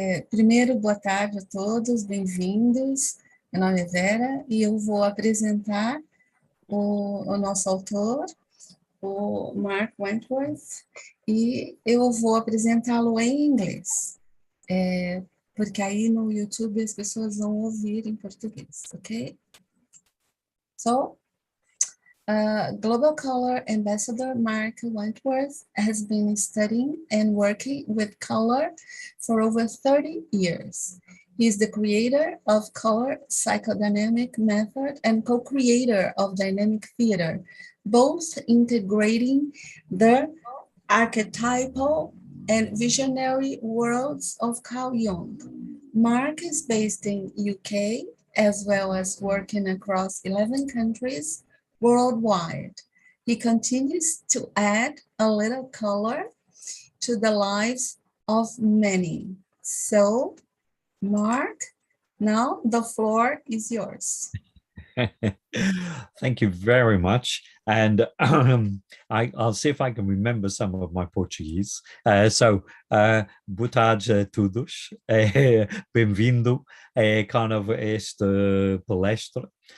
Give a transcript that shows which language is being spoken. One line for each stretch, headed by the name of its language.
Portuguese: Primeiro, boa tarde a todos, bem-vindos. Meu nome é Vera e eu vou apresentar o nosso autor, o Mark Wentworth, e eu vou apresentá-lo em inglês, porque aí no YouTube as pessoas vão ouvir em português, ok?
English: So, Global Color Ambassador Mark Wentworth has been studying and working with color for over 30 years. He is the creator of color psychodynamic method and co-creator of dynamic theater, both integrating the archetypal and visionary worlds of Carl Jung. Mark is based in UK, as well as working across 11 countries worldwide. He continues to add a little color to the lives of many. So, Mark, now the floor is yours. Thank you very much. And I'll see if I can remember some of my Portuguese.
Portuguese: Boa tarde a todos. Bem-vindo
English: kind of
Portuguese: esta palestra.